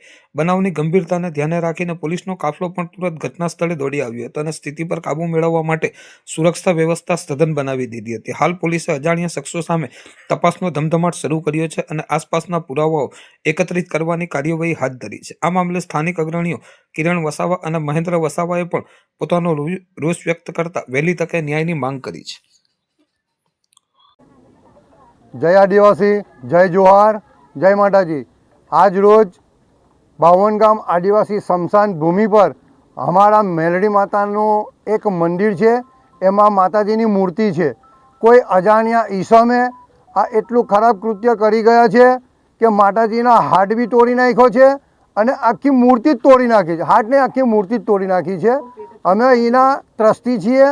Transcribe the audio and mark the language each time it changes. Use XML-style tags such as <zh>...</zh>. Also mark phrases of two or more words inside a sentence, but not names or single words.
<gu>બનાવની ગંભીરતાને ધ્યાને રાખીને પોલીસનો કાફલો પણ તુરંત ઘટના સ્થળે દોડી આવ્યો હતો અને સ્થિતિ પર કાબૂ મેળવવા માટે સુરક્ષા વ્યવસ્થા સઘન બનાવી દીધી હતી। હાલ પોલીસે અજાણ્યા શખ્સો સામે તપાસનો ધમધમાટ શરૂ કર્યો છે અને આસપાસના પુરાવાઓ એકત્રિત કરવાની કાર્યવાહી હાથ ધરી છે। આ મામલે સ્થાનિક અગ્રણીઓ કિરણ વસાવા અને મહેન્દ્ર વસાવાએ પણ પોતાનો રોષ વ્યક્ત કરતા વહેલી તકે ન્યાયની માંગ કરી છે।</gu> <hi>जय आदिवासी, जय जोहार, जय माताजी।</hi> <gu>આજ રોજ બાવન ગામ આદિવાસી શમશાન ભૂમિ</gu> <hi>पर हमारा</hi> <gu>મેલડી માતાનું એક મંદિર છે, એમાં માતાજીની મૂર્તિ છે। કોઈ અજાણ્યા ઈસમે આ એટલું ખરાબ કૃત્ય કરી ગયા છે કે માતાજીના હાથ બી તોડી નાખ્યો છે અને આખી મૂર્તિ જ તોડી નાખી છે। હાથને આખી મૂર્તિ જ તોડી નાખી છે। અમે અહીંના ટ્રસ્ટી છીએ।</gu>